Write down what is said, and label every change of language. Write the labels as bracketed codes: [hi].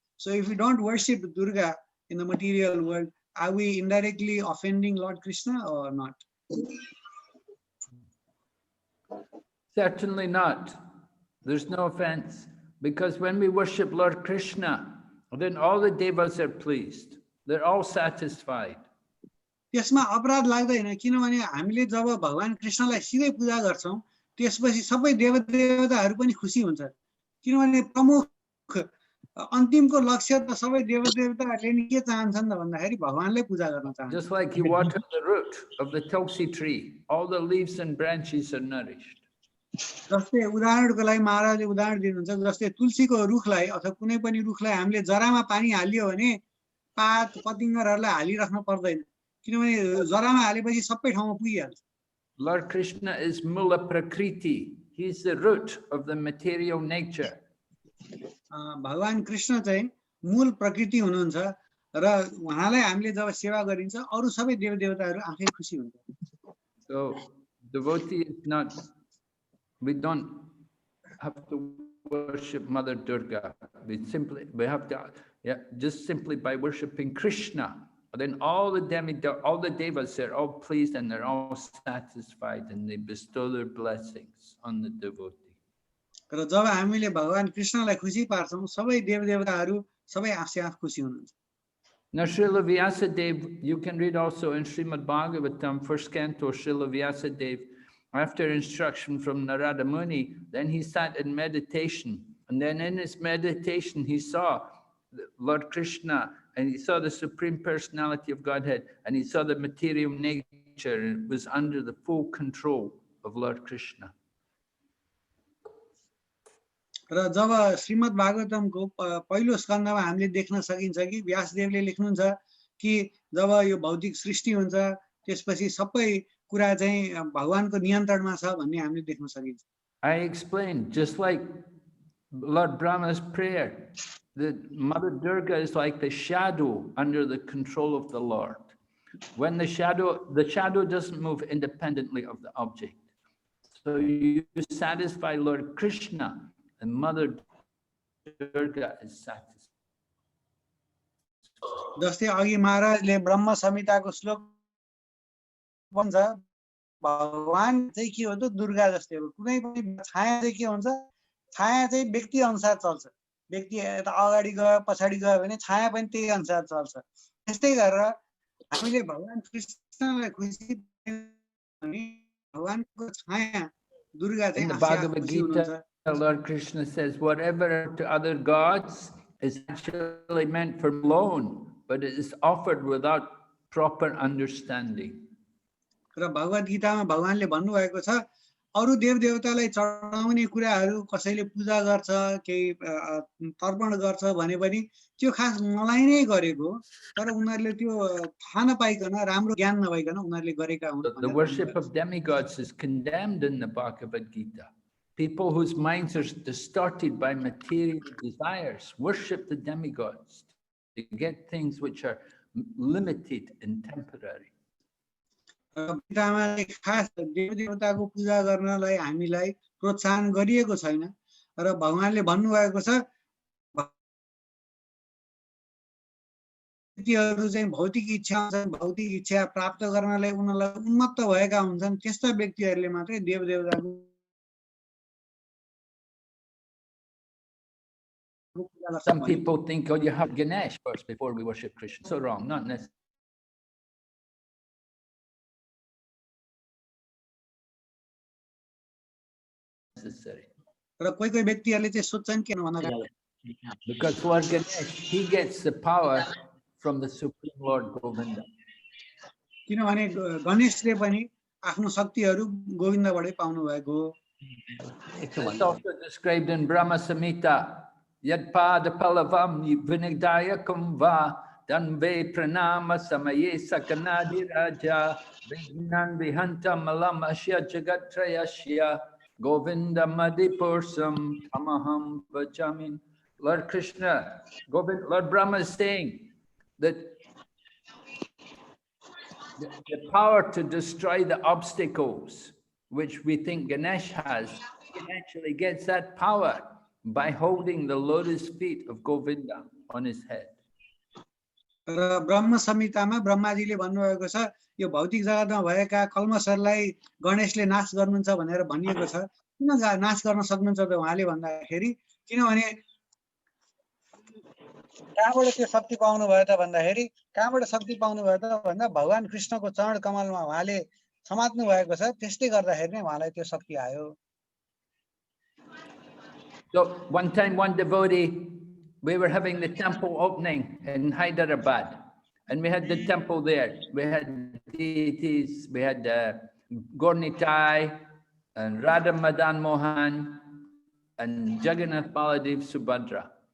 [en] So if we don't worship Durga in the material world, are we indirectly offending Lord Krishna or not? Certainly not. There's no offense, because when we worship Lord Krishna, then all the devas are pleased. They're all satisfied. [ne] त्यसमा अपराध लाग्दैन किनभने हामीले जब भगवान कृष्णलाई सिधै पूजा गर्छौं त्यसपछि सबै देवदेवताहरू पनि खुसी हुन्छ किनभने प्रमुख अन्तिमको लक्ष्य त सबै देवदेवताहरूले नि के चाहन्छन् भन्दाखेरि भगवानलाई पूजा गर्न चाहन्छन्. [en] Just like you water the root of the tulsi tree, all the leaves and branches are nourished. [ne] जस्तै उदाहरणको लागि महाराजले उदाहरण दिनुहुन्छ जस्तै तुलसीको रुखलाई अथवा कुनै पनि रुखलाई हामीले जरामा पानी हालियो भने पात पतिङ्गरहरूलाई हालिराख्न पर्दैन किनभने जरामा हालेपछि सबै ठाउँमा पुगिहाल्छ. [en] Lord Krishna is Mula Prakriti. He's the root of the material nature. [ne] भगवान कृष्ण चाहिँ मूल प्रकृति हुनुहुन्छ र उहाँलाई हामीले जब सेवा गरिन्छ अरु सबै देवदेवताहरू आफै खुसी हुन्छ. [en] So devotee is not, we don't have to worship Mother Durga. We have to, just simply by worshipping Krishna, then all the devas, they're all pleased and they're all satisfied and they bestow their blessings on the devotee. [ne] र जब हामीले भगवान कृष्णलाई खुसी पार्छौं सबै देवदेवताहरू सबै आफै आफ खुसी हुनुहुन्छ. [en] Now Srila Vyasadeva, you can read also in Srimad Bhagavatam, first canto, Srila Vyasadeva, after instruction from Narada Muni, then he sat in meditation. And then in his meditation, he saw Lord Krishna and he saw the Supreme Personality of Godhead and he saw the material nature and it was under the full control of Lord Krishna. [ne] र जब श्रीमद् भागवतमको पहिलो स्कन्धमा हामीले देख्न सकिन्छ कि व्यासदेवले लेख्नुहुन्छ कि जब यो भौतिक सृष्टि हुन्छ त्यसपछि सबै कुरा चाहिँ भगवानको नियन्त्रणमा छ भन्ने हामीले देख्न सकिन्छ. [en] I explained, just like Lord Brahma's prayer, that Mother Durga is like the shadow under the control of the Lord. When the shadow doesn't move independently of the object. So you satisfy Lord Krishna and Mother Durga is satisfied. [ne] जस्तै अघि महाराजले ब्रह्म संहिताको श्लोक भन्छ भगवान चाहिँ के हो त दुर्गा जस्तै हो कुनै पनि छाया चाहिँ के हुन्छ छाया चाहिँ व्यक्ति अनुसार चल्छ व्यक्ति यता अगाडि गयो पछाडि गयो भने छाया पनि त्यही अनुसार चल्छ त्यस्तै गरेर हामीले भगवान कृष्णलाई खुसी पनि भगवानको छाया दुर्गा चाहिँ [en] Bhagavad Gita, Lord Krishna says, whatever to other gods is actually meant for alone, but it is offered without proper understanding. [ne] र भगवत गीतामा भगवानले भन्नुभएको छ अरु देवदेवतालाई चढाउने कुराहरू कसैले पूजा गर्छ केही तर्पण गर्छ भने पनि त्यो खास मलाई नै गरेको तर उनीहरुले त्यो थाहा नपाइकन राम्रो ज्ञान नभइकन उनीहरुले गरेका हुन्. [en] The worship of demigods is condemned in the Bhagavad Gita. People whose minds are distorted by material desires worship the demigods to get things which are limited and temporary. [ne] पितामाले खास देवदेवताको पूजा गर्नलाई हामीलाई प्रोत्साहन गरिएको छैन र भगवानले भन्नुभएको छ व्यक्तिहरू चाहिँ भौतिक इच्छा प्राप्त गर्नलाई उनीहरूलाई उन्मत्त भएका हुन्छन् त्यस्ता व्यक्तिहरूले मात्रै देवदेवताको [en] Some people think, oh, you have Ganesh first before we worship Krishna. So wrong, not necessarily. [ne] र कोही कोही व्यक्तिहरूले चाहिँ सोच्छन् किन भन्दा [en] Because for Ganesh, he gets the power from the Supreme Lord Govinda. [ne] किनभने गणेशले पनि आफ्नो शक्तिहरू गोविन्दबाटै पाउनु भएको हो। [en] It's also described in Brahma Samhita. [sa] Yad pada palavam vinigdayakam va danve pranama samaye sakanadi raja vignan vihanta malam asya jagatrayasya Govinda Madipursam Tamaham Vajamin. [en] Lord Krishna, Lord Brahma is saying that the power to destroy the obstacles, which we think Ganesh has, he actually gets that power by holding the lotus feet of Govinda on his head. [ne] र ब्रह्म संहितामा ब्रह्माजीले भन्नुभएको छ यो भौतिक जगतमा भएका कल्मशहरूलाई गणेशले नाश गर्नुहुन्छ भनेर भनिएको छ। किन नाश गर्न सक्नुहुन्छ त उहाँले भन्दाखेरि किनभने कहाँबाट त्यो शक्ति पाउनु भयो त भन्दाखेरि कहाँबाट शक्ति पाउनु भयो त भन्दा भगवान कृष्णको चरण कमलमा उहाँले समात्नु भएको छ त्यसले गर्दाखेरि नै उहाँलाई त्यो शक्ति आयो। [en] So one time one devotee, we were having the temple opening in Hyderabad, and we had the temple there. We had deities, we had Gornitai and Radha Madan Mohan and Jagannath Baladev Subhadra.